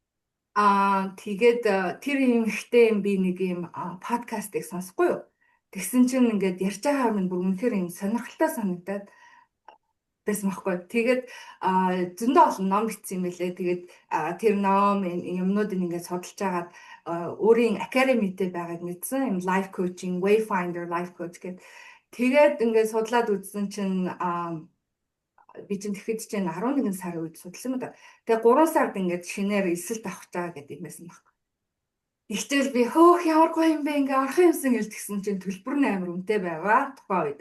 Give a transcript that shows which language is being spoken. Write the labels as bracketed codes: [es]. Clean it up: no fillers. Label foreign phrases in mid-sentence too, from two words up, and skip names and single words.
[mn] Тэгээд тэр эмэгтэй би нэг юм подкастыг сонсохгүй юу. Тэгсэн чинь ингээд ярьж байгаа юм бүр үнэхээр юм сонирхолтой санагдаад байсан байхгүй. Тэгээд зөндөө олон ном бичсэн юм байлээ. Тэгээд тэр ном юмнуудыг ингээд судалж агаад өөрийн академитэй байгааг мэдсэн. [en] Юм life coaching, Wayfinder life coach гэдэг. [mn] Тэгээд ингээд судлаад үзсэн чинь би чинь тэгэхэд чинь 11 сарын үед судалсан юм да. Тэгээ 3 сард ингээд шинээр эсэлт авах чагаа гэдэг юм байсан байхгүй. Ихтэл би хөөх ямар гоё юм бэ ингээ орох юмсан гэж тэгсэн чинь төлбөр нь амар үнэтэй байгаа тухайн үед.